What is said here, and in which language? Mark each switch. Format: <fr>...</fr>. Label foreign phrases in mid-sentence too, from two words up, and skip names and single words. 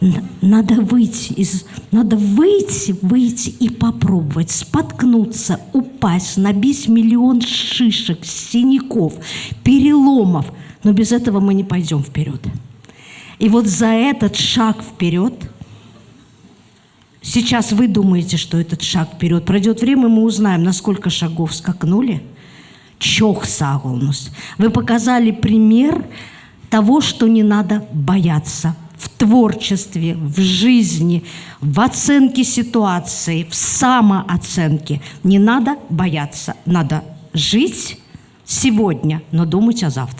<ru>Надо выйти и попробовать, споткнуться, упасть, набить миллион шишек, синяков, переломов. Но без этого мы не пойдем вперед. И вот за этот шаг вперед, сейчас вы думаете, что этот шаг вперед, пройдет время, мы узнаем, на сколько шагов скакнули.</ru> <tr>Çok sağ olunuz.</tr> <ru>Вы показали пример того, что не надо бояться в творчестве, в жизни, в оценке ситуации, в самооценке. Не надо бояться. Надо жить сегодня, но думать о завтра.</ru>